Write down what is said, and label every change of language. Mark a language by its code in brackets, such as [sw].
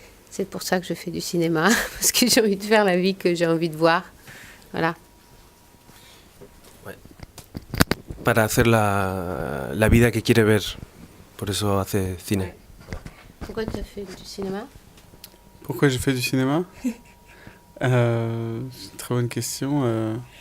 [fr] C'est pour ça que je fais du cinéma, parce que j'ai envie de faire la vie que j'ai envie de voir. Voilà. [es] Para hacer la vida que quiere ver, por eso hace cine. [fr] Pourquoi tu as fait du cinéma? Pourquoi j'ai fait du cinéma? C'est une très bonne question.